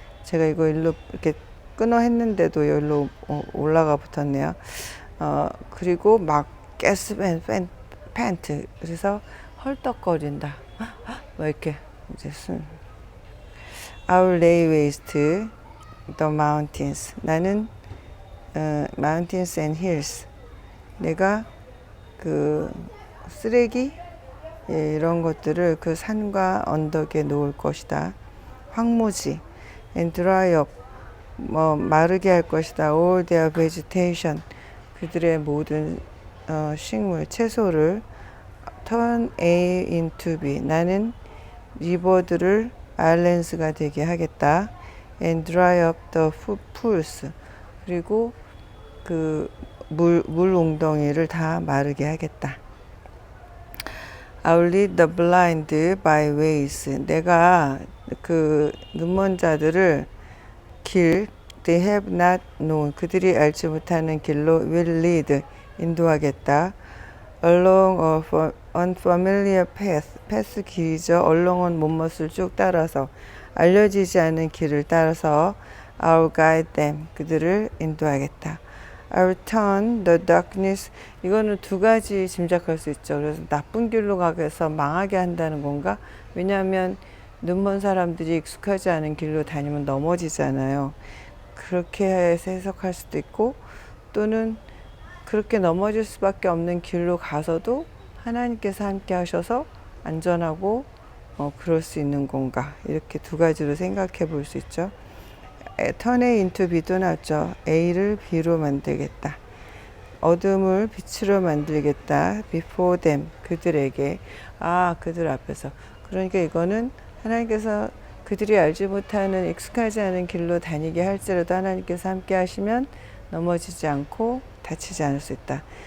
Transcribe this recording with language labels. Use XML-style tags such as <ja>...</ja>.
<ko>제가 이거 일로 이렇게 끊어 했는데도 여기로 올라가 붙었네요. 그리고 막</ko> <en>gasp and pant,</en> <ko>그래서 헐떡거린다. 뭐 이렇게 이제</ko> <en>I will lay waste the mountains.</en> <ko>나는</ko> <en>mountains and hills.</en> <ko>내가 그 쓰레기 이런 것들을 그 산과 언덕에 놓을 것이다. 황무지.</ko> <en>And dry up,</en> <ko>마르게 할 것이다.</ko> <en>All their vegetation,</en> <ko>그들의 모든 식물, 채소를.</ko> <en>Turn A into B,</en> <ko>나는 리버들을 아일랜드가 되게 하겠다.</ko> <en>And dry up the pools,</en> <ko>그리고 그 물 웅덩이를 다 마르게 하겠다.</ko> <en>I will lead the blind by ways,</en> <ko>내가 그 눈먼 자들을</ko> <en>they have not known,</en> <ko>그들이 알지 못하는 길로</ko> <en>will lead,</en> <ko>인도하겠다.</ko> <en>Along a unfamiliar path,</en> <ko>길이죠. along은 못못을 쭉 따라서, 알려지지 않은 길을 따라서</ko> <en>I will guide them,</en> <ko>그들을 인도하겠다.</ko> <en>I will turn the darkness,</en> <ko>이거는 두 가지 짐작할 수 있죠. 그래서 나쁜 길로 가게 해서 망하게 한다는 건가? 왜냐하면 눈먼 사람들이 익숙하지 않은 길로 다니면 넘어지잖아요. 그렇게 해서 해석할 수도 있고, 또는 그렇게 넘어질 수밖에 없는 길로 가서도 하나님께서 함께 하셔서 안전하고 그럴 수 있는 건가? 이렇게 두 가지로 생각해 볼 수 있죠.</ko> <en>turn A into B</en> <ko>도 나왔죠. A를 B로 만들겠다. 어둠을 빛으로 만들겠다.</ko> <en>before them,</en> <ko>그들에게. 그들 앞에서. 그러니까 이거는 하나님께서 그들이 알지 못하는 익숙하지 않은 길로 다니게 할지라도 하나님께서 함께 하시면 넘어지지 않고 다치지 않을 수 있다.</ko>